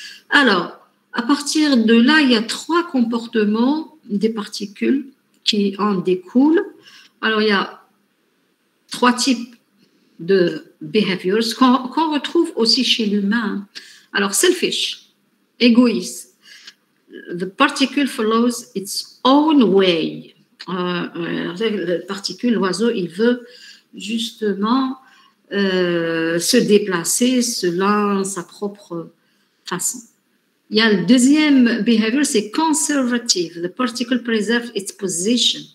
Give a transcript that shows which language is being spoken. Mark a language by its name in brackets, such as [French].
[French] Alors, à partir de là, il y a trois comportements des particules qui en découlent. Alors, il y a trois types de behaviors qu'on retrouve aussi chez l'humain. Alors, selfish, égoïste. [English] The particle follows its own way. [French] La particule, l'oiseau, il veut justement se déplacer selon sa propre façon. Il y a le deuxième behavior, c'est conservative. [English] The particle preserves its position.